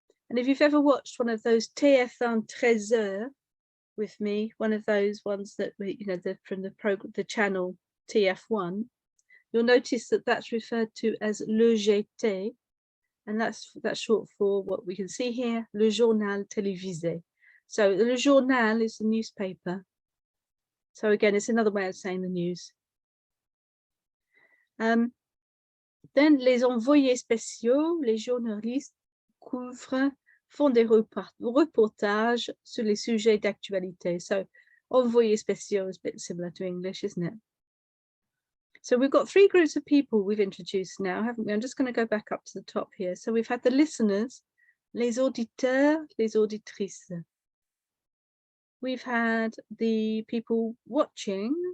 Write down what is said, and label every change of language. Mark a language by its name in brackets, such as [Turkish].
[English] And if you've ever watched one of those TF1 13h with me, one of those ones that we, from the channel TF1, you'll notice that that's referred to as le GT. And that's short for what we can see here, [French] le journal télévisé. [English] So le journal is the newspaper. So again, it's another way of saying the news. [French] Then les envoyés spéciaux, les journalistes font des reportages sur les sujets d'actualité. [English] So envoyés spéciaux is a bit similar to English, isn't it? So we've got three groups of people we've introduced now, haven't we? I'm just going to go back up to the top here. So we've had the listeners, [French] les auditeurs, les auditrices. [English] We've had the people watching.